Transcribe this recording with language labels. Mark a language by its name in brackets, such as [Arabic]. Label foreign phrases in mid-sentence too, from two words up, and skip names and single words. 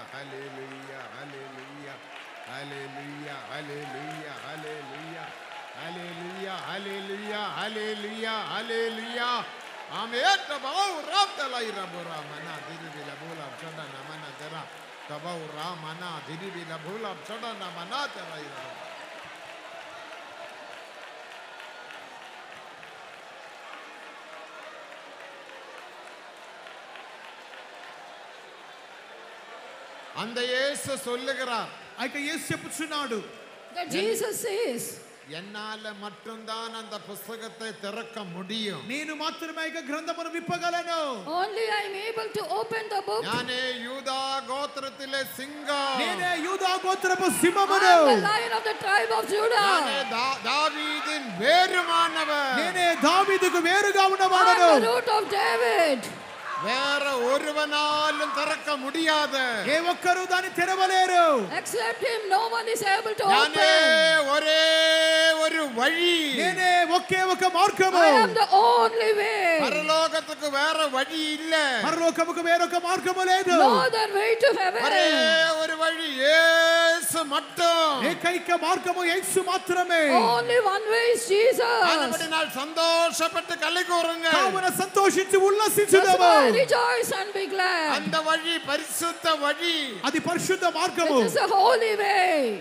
[English] hallelujah, hallelujah, hallelujah, hallelujah, hallelujah, hallelujah, hallelujah, hallelujah, hallelujah. Amen. Tabau Rabdala Irabura Mana Diribila Bula Chada Namana Tera. Tabau Ramana Diribila Bula Chada Namana Tera. [Tamil] அந்த இயேசு சொல்லுகிறார் [Telugu] ఆ యొక్క యేసు చెప్పుచున్నాడు [English] That Jesus says, [Tamil] என்னால மட்டும்தான் அந்த புத்தகத்தை திறக்க முடியும். [Telugu] నేను మాత్రమే ఈ గ్రంథమును విప్పగలను. [English] only I am able to open the book. [Malayalam] ഞാനേ യൂദാ ഗോത്രത്തിലെ സിംഹം. [Telugu] నేనే యూదా గోత్రపు [English] I [Telugu] సింహమును. [English] am the lion of the tribe of Judah. [Malayalam] ഞാനേ ദാവീദിൻ വേരുമാനവൻ. [Telugu] నేనే దావీదుకు వేరుగా [English] I [Telugu] ఉన్నవాడను. [English] am the root of David. [Tamil] வேற ஒருவனாலும் திறக்க முடியாது. [Telugu] ఏ ఒక్కరు దాన్ని తెరవలేరు. [English] Except him, no one is able to [Malayalam] ഞാനே [English] open. [Tamil] ஒரே ஒரு வழி. [Telugu] నేనే ఒకే ఒక మార్గము. [English] I am the only way. [Tamil] பரலோகத்துக்கு வேற வழி இல்ல. [Telugu] పరలోకముకు వేరొక మార్గము లేదు. [English] No other way to heaven. [Tamil] ஒரே ஒரு வழி இயேசு மட்டும். [Telugu] ఏకైక మార్గము యేసు మాత్రమే. [English] Only one way is Jesus. [Tamil] ஆனபடியால் சந்தோஷப்பட்டு களி கூறுங்க. [Telugu] కావున సంతోషించి [English] That's [Telugu] ఉల్లసించుదాము. [English] why rejoice and be glad. [Tamil] அந்த வழி பரிசுத்த வழி. [Telugu] అది పరిశుద్ధ మార్గము. [English] It is a holy way.